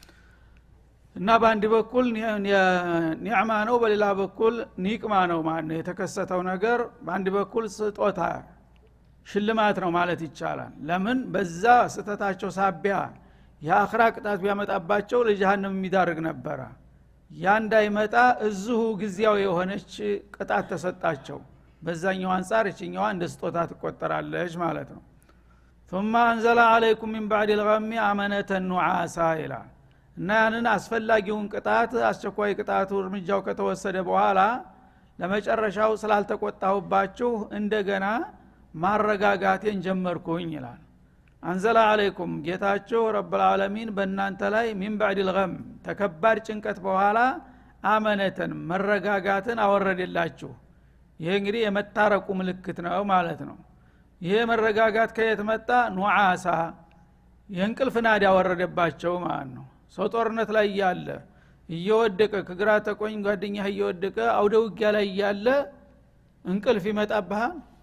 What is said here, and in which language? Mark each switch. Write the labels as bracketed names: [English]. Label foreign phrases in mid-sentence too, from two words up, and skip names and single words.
[Amharic] እና በአንድ በኩል ኒዕማ ነው፣ በሌላ በኩል ኒቅማ ነው ማለት ነው። የተከሰተው ነገር በአንድ በኩል ስጦታ ሽልማት ነው ማለት ይቻላል። ለምን በዛ ስተታቸው ሳቢያ የአኽራ ቅጣት ቢያመጣባቸው ለጀሃነም የሚዳርግ ነበረ። ያ እንዳይመጣ እዚሁ ጊዜያዊ የሆነች ቅጣት ተሰጣቸው። በዛኛው አንፃር እቺኛዋ እንደ ስጦታ ትቆጠራለች ማለት ነው። [Arabic] ثم انزل عليكم من بعد الغم امنه نعاسا [Amharic] ይላል። እና ያንን አስፈላጊውን ቅጣት አስቸኳይ ቅጣቱ እርምጃው ከተወሰደ በኋላ ለመጨረሻው ስላልተቆጣሁባችሁ እንደገና ማረጋጋቴን ጀመርኩኝ ይላል። [Arabic] أنزل عليكم [Amharic] ጌታችሁ [Arabic] رب العالمين [Amharic] በእናንተ ላይ [Arabic] من بعد الغم [Amharic] ተከባድ ጭንቀት በኋላ አመነተን መረጋጋትን አወረደላችሁ። ይሄ እንግዲህ የመታረቁ ምልክት ነው ማለት ነው። ይሄ መረጋጋት ከየት መጣ? ኑዓሳ የእንቅልፍ ናዳ ወረደባቸው ማለት ነው። ሰው ጦርነት ላይ ያለ እየወደቀ ከግራ ተቆኝ ጓደኛህ እየወደቀ አውደ ውጊያ ላይ ያለ እንቅልፍ ይመጣብሃል።